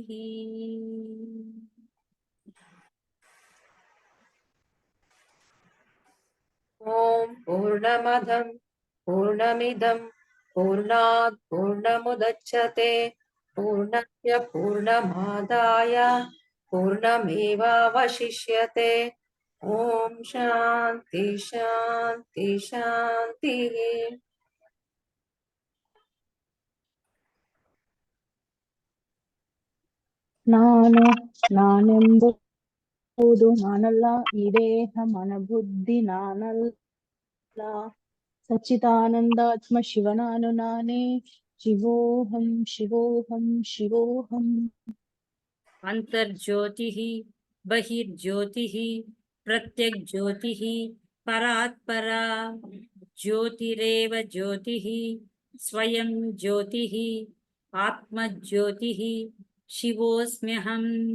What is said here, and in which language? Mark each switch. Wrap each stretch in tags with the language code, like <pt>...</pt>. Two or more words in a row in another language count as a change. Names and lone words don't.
<sa>ಓಂ ಪೂರ್ಣಮದಂ ಪೂರ್ಣಮಿದಂ ಪೂರ್ಣಾತ್ ಪೂರ್ಣಮುದಚ್ಯತೆ ಪೂರ್ಣಸ್ಯ ಪೂರ್ಣಮಾದಾಯ ಪೂರ್ಣಮೇವಾವಶಿಷ್ಯತೆ. ಓಂ ಶಾಂತಿ ಶಾಂತಿ ಶಾಂತಿ.</sa> <kn>ನಾನೆಂಬುದು ನಾನಲ್ಲ, ಈ ದೇಹ ಮನಬುದ್ಧಿ ನಾನಲ್ಲ, ಸಚ್ಚಿದಾನಂದಾತ್ಮ ಶಿವ ನಾನೇ.</kn> <sa>ಶಿವೋಹಂ ಶಿವೋಹಂ ಶಿವೋಹಂ. अंतर्ज्योतिः बहिर्ज्योतिः प्रत्यग्ज्योतिः परात्परा ज्योतिरेव ज्योतिः स्वयं ज्योतिः आत्मज्योतिः शिवोऽस्म्यहम्।</sa>